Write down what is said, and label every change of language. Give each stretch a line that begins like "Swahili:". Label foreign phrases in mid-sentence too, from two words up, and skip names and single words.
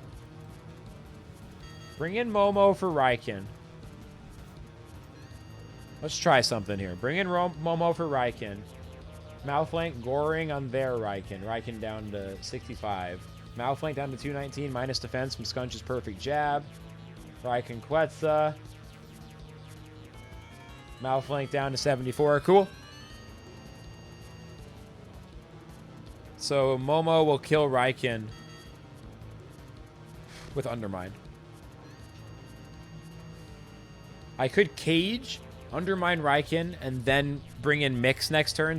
English: Bring in Momo for Raiken. Let's try something here. Bring in Momo for Raiken. Malflank Goring on their Raiken. Raiken down to 65. Malflank down to 219. Minus defense from Skunch's perfect jab. Raiken Quetza. Malflank down to 74. Cool. So Momo will kill Raiken with Undermine. I could cage, Undermine Raiken, and then bring in Mix next turn.